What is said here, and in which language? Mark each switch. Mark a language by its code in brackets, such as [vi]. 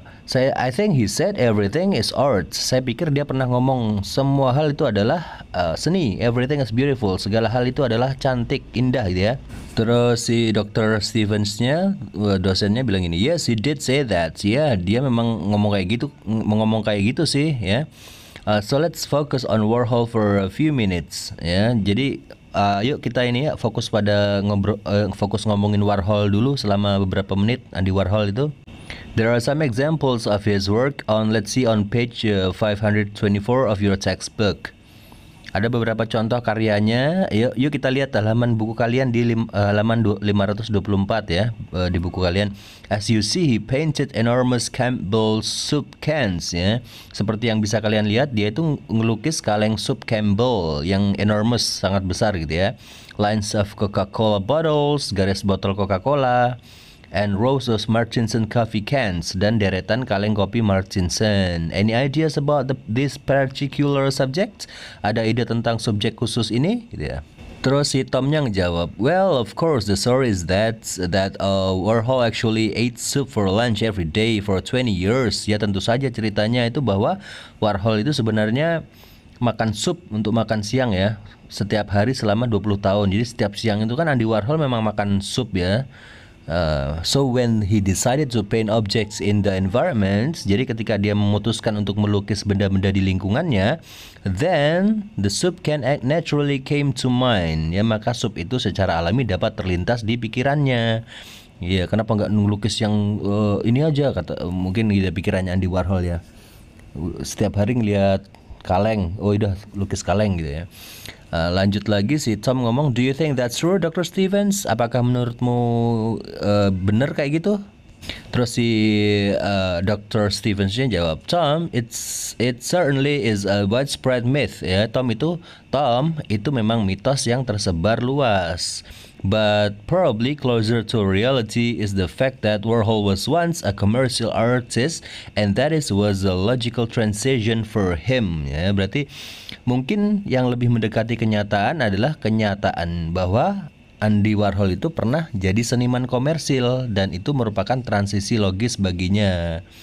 [en] I think he said everything is art. [id] Saya pikir dia pernah ngomong semua hal itu adalah seni. [en] Everything is beautiful. [id] Segala hal itu adalah cantik, indah gitu ya. Terus si Dr. Stevens-nya, dosennya bilang ini, [en] yes he did say that. [id] Ya dia memang ngomong kayak gitu sih ya. [en] So let's focus on Warhol for a few minutes ya. [id] Jadi yuk kita ini ya fokus pada fokus ngomongin Warhol dulu selama beberapa menit. [en] Andy Warhol itu, there are some examples of his work on, let's see, on page 524 of your textbook. [id] Ada beberapa contoh karyanya. Yuk kita lihat halaman buku kalian di halaman 524 ya, di buku kalian. [en] As you see, he painted enormous Campbell soup cans ya. [id] Seperti yang bisa kalian lihat, dia itu ngelukis kaleng sup Campbell yang enormous, sangat besar gitu ya. [en] Lines of Coca-Cola bottles, [id] garis botol Coca-Cola, [en] and rows of Martinson coffee cans, [id] dan deretan kaleng kopi Martinson. [en] Any ideas about this particular subject? [id] Ada ide tentang subjek khusus ini gitu ya. Terus si Tomnya ngejawab, [en] well, of course the story is that Warhol actually ate soup for lunch every day for 20 years. [id] Ya tentu saja ceritanya itu bahwa Warhol itu sebenarnya makan sup untuk makan siang ya, setiap hari selama 20 tahun. Jadi setiap siang itu kan Andy Warhol memang makan sup ya. [en] So when he decided to paint objects in the environment, [id] jadi ketika dia memutuskan untuk melukis benda-benda di lingkungannya, [en] then the soup can act naturally came to mind. [id] Ya, maka sup itu secara alami dapat terlintas di pikirannya. Ya, kenapa nggak ngelukis yang ini aja, kata mungkin di pikirannya Andy Warhol ya. Setiap hari ngeliat kaleng, oh udah lukis kaleng gitu ya. Lanjut lagi si Tom ngomong, [en] do you think that's true, Dr. Stevens? [id] Apakah menurutmu benar kayak gitu? Terus si Dr. Stevens-nya jawab, [en] Tom, it certainly is a widespread myth. [id] Ya, Tom itu memang mitos yang tersebar luas. [en] But probably closer to reality is the fact that Warhol was once a commercial artist and that was a logical transition for him. [id] Ya, berarti mungkin yang lebih mendekati kenyataan adalah kenyataan bahwa Andy Warhol itu pernah jadi seniman komersil dan itu merupakan transisi logis baginya.